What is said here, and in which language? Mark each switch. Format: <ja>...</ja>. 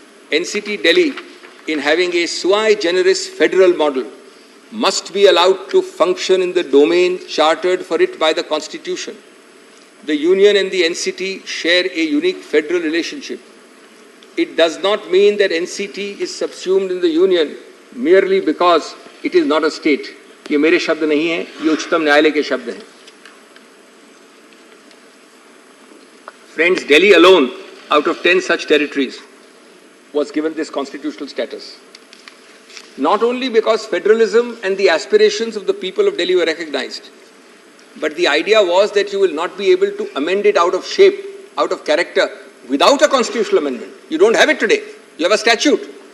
<en>NCT Delhi, in having a sui generis federal model, must be allowed to function in the domain chartered for it by the Constitution. The Union and the NCT share a unique federal relationship. It does not mean that NCT is subsumed in the Union merely because it is not a state."</en> <hi>ये मेरे शब्द नहीं हैं, ये उच्चतम न्यायालय के शब्द हैं.</hi> <en>Friends, Delhi alone, out of 10 such territories, was given this constitutional status. Not only because federalism and the aspirations of the people of Delhi were recognized, but the idea was that you will not be able to amend it out of shape, out of character, without a constitutional amendment. You don't have it today. You have a statute.</en>